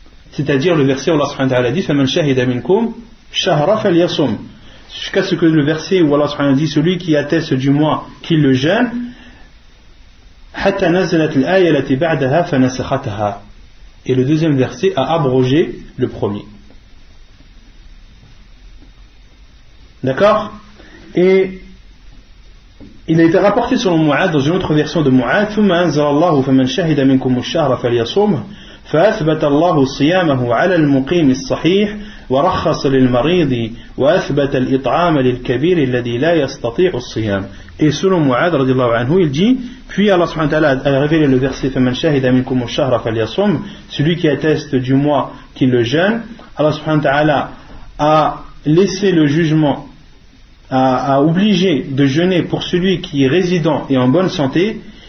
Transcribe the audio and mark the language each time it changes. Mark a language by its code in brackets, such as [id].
[fr] c'est-à-dire le verset où Allah subhanahu wa ta'ala dit [ar] فَمَنْ شَهِدَ مِنْكُمْ شَهْرَ فَلْيَصُمْ, [fr] jusqu'à ce que le verset où Allah subhanahu wa ta'ala dit celui qui atteste du mois qu'il le jeûne, [ar] حَتَّى نَزَلَتْ الْآيَةَ الَّتِي بَعْدَهَا فَنَسَخَتْهَا, [fr] et le deuxième verset a abrogé le premier. D'accord? Et il a été rapporté selon Mu'ad dans une autre version de Mu'ad [ar] ثُمَّ أَنزَلَ اللَّهُ فَمَنْ شَهِدَ مِنْكُمُ الشَّهْرَ فَلْيَصُمْهُ فأثبت الله صيامه على المقيم الصحيح ورخص للمريض وأثبت الإطعام للكبير الذي لا يستطيع الصيام. [fr] Et selon Mu'ad radiyallahu anhu, il dit puis Allah subhanahu wa ta'ala a révélé le verset [ar] فَمَنْ شَهِدَ مِنْكُمُ الشَّهْرَ فَلْيَصُمْ, [fr] celui qui atteste du mois qu'il le jeûne. Allah subhanahu wa ta'ala a laissé le jugement, a obligé de jeûner pour celui qui est résident et en bonne santé,